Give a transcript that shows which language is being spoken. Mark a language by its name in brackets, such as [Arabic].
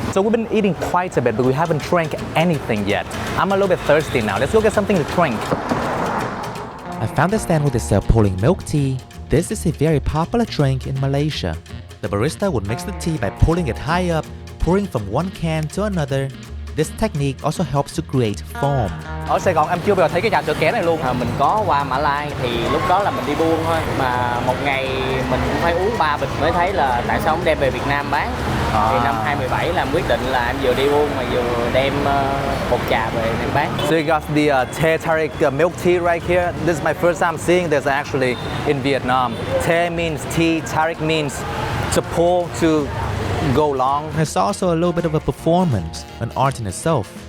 [English] So we've been eating quite a bit, but we haven't drank anything yet. I'm a little bit thirsty now. Let's go get something to drink. I found a stand where they sell pulling milk tea. This is a very popular drink in Malaysia. The barista would mix the tea by pulling it high up, pouring from one can to another. This technique also helps to create foam. [Vietnamese] Ở Sài Gòn em chưa bao giờ thấy cái trà sữa ké này luôn. Mình có qua Mã Lai thì lúc đó là mình đi buôn thôi. Mà một ngày mình cũng phải uống 3 bịch mới thấy là tại sao không đem về Việt Nam bán. Thì năm 2017 là quyết định là em vừa đi buôn mà vừa đem bột trà về đem bán. [English] So you got the tarik milk tea right here. This is my first time seeing this actually in Vietnam. Te means tea, tarik means to pull, to go long. It's also a little bit of a performance, an art in itself.